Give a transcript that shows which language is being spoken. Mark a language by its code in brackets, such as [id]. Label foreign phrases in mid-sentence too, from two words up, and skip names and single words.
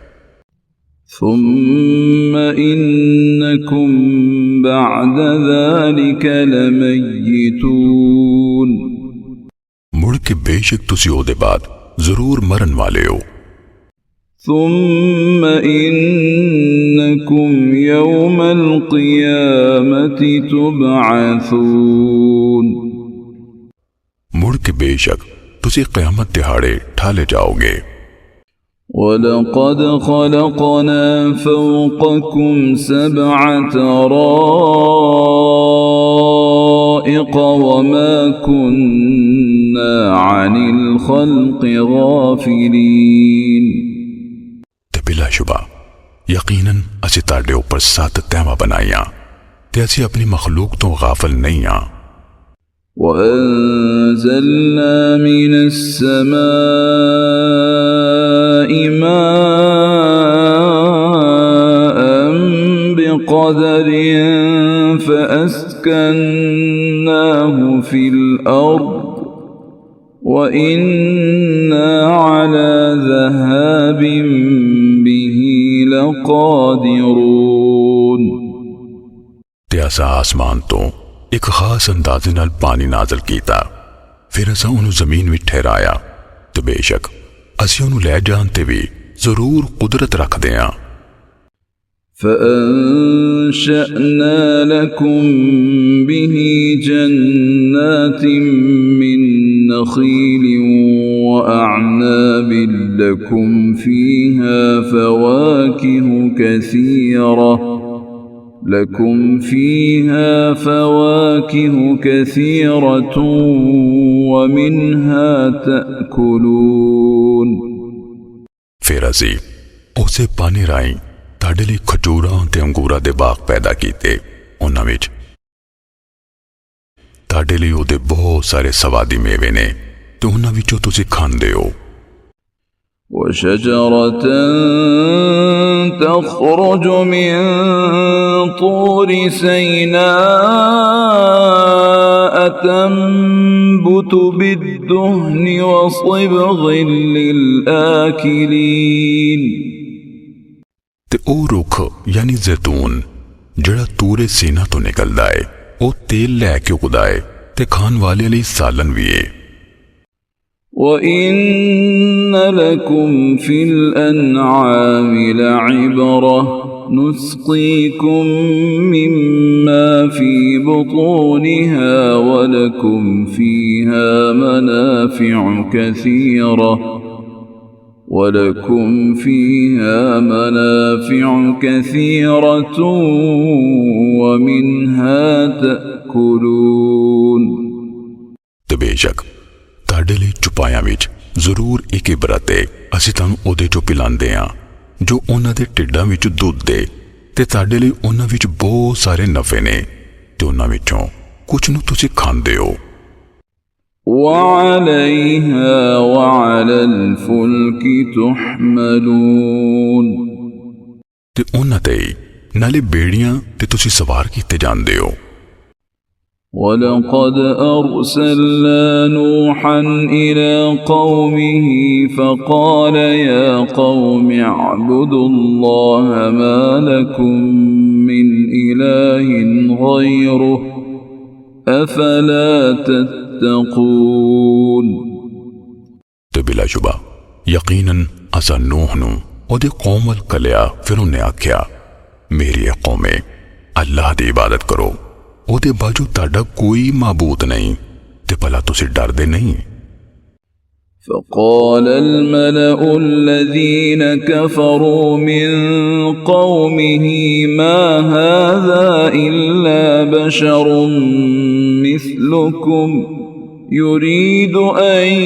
[ar] ثم إنكم بعد ذلك لميتون, [pa] مُڑ کے بے شک تسی اوہدے بعد ضرور مرن والے ہو. [ar] ثم إنكم يوم القيامة تبعثون, [pa] مُڑ کے بے شک تسی قیامت دیہاڑے ٹھالے جاؤگے. [ar] ولقد خلقنا فوقكم سبع طرائق طرائق وما كنا عن الخلق غافلين [pa] تے بلا شبہ یقیناً اسی تاڈے اوپر 7 طیمہ بنائیا تے اسی اپنی مخلوق تو غافل نہیں آ. [ar] وأنزلنا من السماء ماء بقدر فأسكناه في الأرض وإنا على ذهاب به لقادرون [pa] تے اسا آسمان تو ایک خاص اندازے نال پانی نازل کیتا، فیر اسا انہوں نے زمین میں ٹھہرایا تو بے شک اسی انہوں نے لے جان تے بھی ضرور قدرت رکھتے ہیں. [ar] فأنشأنا لكم به جنات من نخيل وأعناب لكم فيها فواكه كثيرة ومنها تأكلون [pa] فیر اسی اسے پانی رائی تاڈے لئی کھجوراں تے انگوراں دے باغ پیدا کیتے، انہاں وچ تاڈے لئی اوہدے بہت سارے سوادی میوے نے تے انہاں وچوں تسی کھاندے ہو. [ar] وشجرة تخرج من طور سيناء تنبت بالدهن وصبغ للآكلين [pa] تے او رکھ یعنی زیتون جڑا طورے سینا تو نکلدا ہے، او تیل لے کے اگدا ہے تے کھان والے لئی سالن بھی ہے. [ar] وَإِنَّ لَكُمْ فِي الْأَنْعَامِ لَعِبْرَةً نُسْقِيكُم مِّمَّا فِي بُطُونِهَا وَلَكُمْ فِيهَا منافع كثيرة ومنها تأكلون [pa] تے بے شک تاڈے لئی چوپایا وچ ضرور ایک عبرت ہے، اسی تانوں اوہدے چو پلاندے ہاں جو انہاں دے ٹڈاں وچ دودھ دے تے تاڈے لئی انہاں وچ بہت سارے نفعے نے تے انہاں وچوں کجھ نوں تسی کھاندے ہو. [ar] وعليها وعلى الفلك تحملون [pa] تے انہاں تے نالے بیڑیاں تے تسی سوار کیتے جاندے ہو. [ar] ولقد أرسلنا نوحا إلى قومه فقال يا قوم اعبدوا الله ما لكم من إله غيره أفلا تتقون [pa] تے بلا شبہ یقیناً اسا نوح نوں اوہدے قوم ول کلیا، فیر انہاں آکھیا میری قومے اللہ دی عبادت کرو، اوہدے باجو تاڈا کوئی معبود نہیں تے بھلا تسی ڈردے نہیں. [ar] فقال الملأ الذين كفروا من قومه ما هذا إلا بشر مثلكم يريد أن